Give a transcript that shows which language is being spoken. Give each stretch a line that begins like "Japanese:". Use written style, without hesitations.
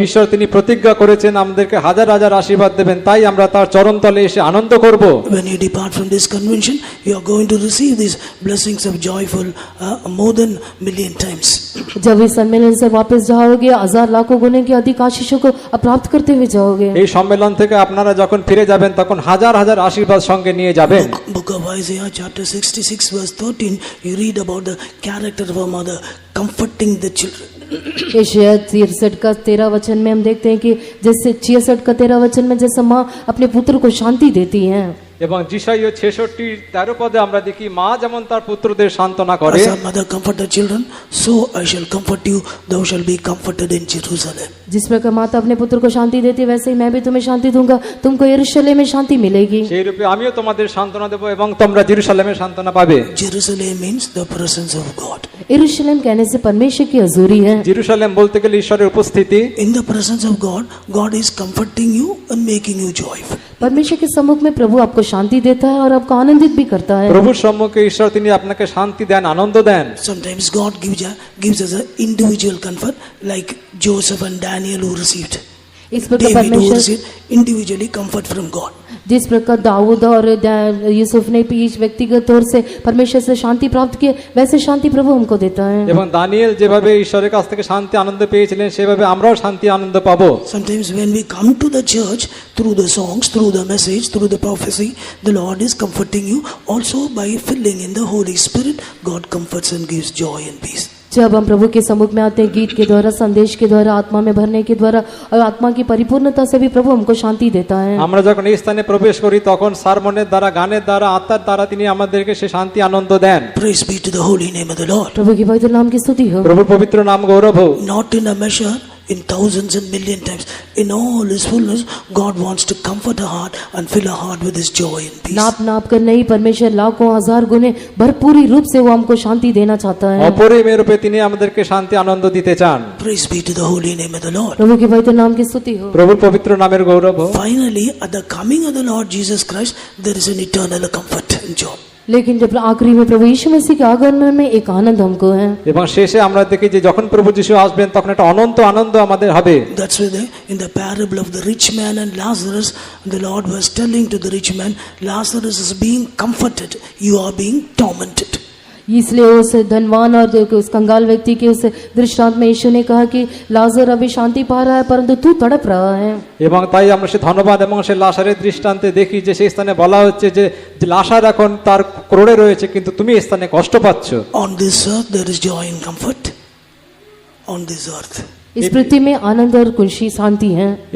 Bangla: ঈশ্বর তিনি প্রতিজ্ঞা করেছেন আমাদেরকে হাজার হাজার আশীর্বাদ দেবেন, তাই আমরা তার চরণতলে এসে আনন্দ করব।
English: When you depart from this convention, you are going to receive these blessings of joyful more than million times.
Hindi: जब इस सम्मेलन से वापस जाओगे हजार लाखों गुने की अधिक आशीषों को प्राप्त करते हुए जाओगे।
Bangla: এই সম্মেলন থেকে আপনারা যখন ফিরে যাবেন তখন হাজার হাজার আশীর্বাদ সঙ্গে নিয়ে যাবেন।
English: Book of Isaiah chapter 66 verse 13, you read about the character of a mother comforting the children.
Hindi: Asia 63 का 13 वचन में हम देखते हैं कि जैसे 66 का 13 वचन में जैसे माँ अपने पुत्र को शांति देती हैं,
Bangla: এবং যিশাইয় 66:13 পদে আমরা দেখি মা যেমন তার পুত্রদের সান্ত্বনা করে,
English: As a mother comfort her children, so I shall comfort you. Thou shalt be comforted in Jerusalem.
Hindi: जिस प्रकार माता अपने पुत्र को शांति देती है वैसे ही मैं भी तुम्हें शांति दूंगा, तुमको यरूशलेम में शांति मिलेगी।
Bangla: সেই রূপে আমিও তোমাদের সান্ত্বনা দেব এবং তোমরা জেরুসালেমে সান্ত্বনা পাবে।
English: Jerusalem means the presence of God.
Hindi: यरूशलेम कहने से परमेश्वर की हजूरी है।
Bangla: জেরুসালেম বলতে গেলে ঈশ্বরের উপস্থিতি।
English: In the presence of God, God is comforting you and making you joyful.
Hindi: परमेश्वर के सम्मुख में प्रभु आपको शांति देता है और आपको आनंदित भी करता है।
Bangla: প্রভুর সম্মুখে ঈশ্বর তিনি আপনাকে শান্তি দেন, আনন্দ দেন।
English: Sometimes God gives us an individual comfort, like Joseph and Daniel who received.
Hindi: इस प्रकार
English: David who
Hindi: परमेश्वर
English: received individually comfort from God.
Hindi: जिस प्रकार दाऊद और यूसुफ ने भी व्यक्तिगत तौर से परमेश्वर से शांति प्राप्त की, वैसे शांति प्रभु हमको देता है।
Bangla: এবং দানিয়েল যেভাবে ঈশ্বরের কাছ থেকে শান্তি আনন্দ পেয়েছিলেন সেভাবে আমরাও শান্তি আনন্দ পাবো।
English: Sometimes when we come to the church, through the songs, through the message, through the prophecy, the Lord is comforting you. Also by filling in the Holy Spirit, God comforts and gives joy and peace.
Hindi: जब हम प्रभु के सम्मुख में आते हैं गीत के द्वारा, संदेश के द्वारा, आत्मा में भरने के द्वारा और आत्मा की परिपूर्णता से भी प्रभु हमको शांति देता है।
Bangla: আমরা যখন এই স্থানে প্রবেশ করি তখন সারমনের দ্বারা, গানের দ্বারা, আত্মার দ্বারা তিনি আমাদেরকে সে শান্তি আনন্দ দেন।
English: Praise be to the holy name of the Lord.
Hindi: प्रभु की पवित्र नाम की स्तुति हो।
Bangla: প্রভুর পবিত্র নাম গৌরব হোক।
English: Not in a measure, in thousands and million times. In all His fullness, God wants to comfort our heart and fill our heart with His joy and peace.
Hindi: नाप नाप कर नहीं, परमेश्वर लाखों हजार गुने भरपूरी रूप से वो हमको शांति देना चाहता है।
Bangla: অপরিমেয় রূপে তিনি আমাদেরকে শান্তি আনন্দ দিতে চান।
English: Praise be to the holy name of the Lord.
Hindi: प्रभु की पवित्र नाम की स्तुति हो।
Bangla: প্রভুর পবিত্র নামের গৌরব হোক।
English: Finally, at the coming of the Lord Jesus Christ, there is an eternal comfort and joy.
Hindi: लेकिन जब आखिरी में प्रभु यीशु मसीह के आगमन में एक आनंद हमको है।
Bangla: এবং শেষে আমরা দেখি যে যখন প্রভু যিশু আসবেন তখন একটা অনন্ত আনন্দ আমাদের হবে।
English: That's why in the parable of the rich man and Lazarus, the Lord was telling to the rich man, Lazarus is being comforted, you are being tormented.
Hindi: इसलिए उस धनवान और उस कंगाल व्यक्ति के उस दृष्टांत में यीशु ने कहा कि लाजर अभी शांति पा रहा है परंतु तू तड़प रहा है।
Bangla: এবং তাই আমরা সে ধন্যবাদ এবং সে লাসারের দৃষ্টান্তে দেখি যে সেই স্থানে বলা হচ্ছে যে লাসার এখন তার ক্রোড়ে রয়েছে কিন্তু তুমি এই স্থানে কষ্ট পাচ্ছ।
English: On this earth there is joy and comfort. On this earth.
Hindi: इस पृथ्वी में आनंद और खुशी शांति है।